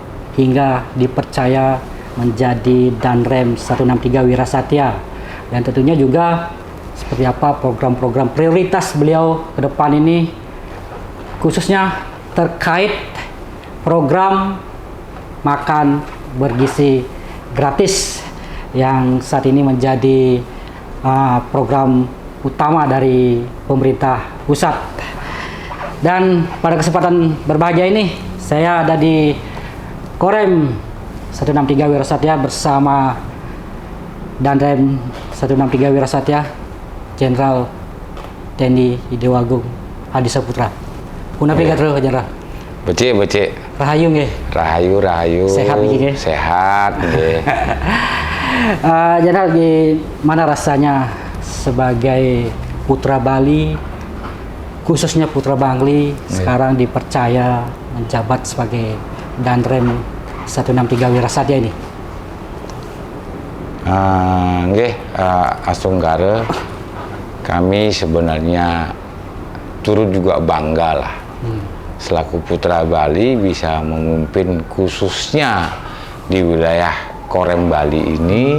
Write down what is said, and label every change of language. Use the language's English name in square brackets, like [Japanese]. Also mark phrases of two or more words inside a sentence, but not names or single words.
[Indonesian] hingga dipercaya menjadi Danrem 163 Wira Satya, dan tentunya juga seperti apa program-program prioritas beliau ke depan ini, khususnya terkait program makan bergizi gratis yang saat ini menjadi program utama dari pemerintah pusat. Dan pada kesempatan berbahagia ini saya ada di Korem 163 Wira Satya bersama Danrem 163 Wira Satya Jenderal TNI Idewo Agung Hadi Saputra. [Balinese] Punapi terus Jenderal. Becik. Rahayu nggih. Rahayu. Sehat nggih. Sehat nggih. [Indonesian] Jenderal, gimana rasanya sebagai putra Bali, khususnya putra Bangli, sekarang dipercaya menjabat sebagai Danrem 163 Wira Satya ini? Nggih, Astunggara, kami sebenarnya turut juga bangga lah selaku putra Bali bisa memimpin khususnya di wilayah Korem Bali ini.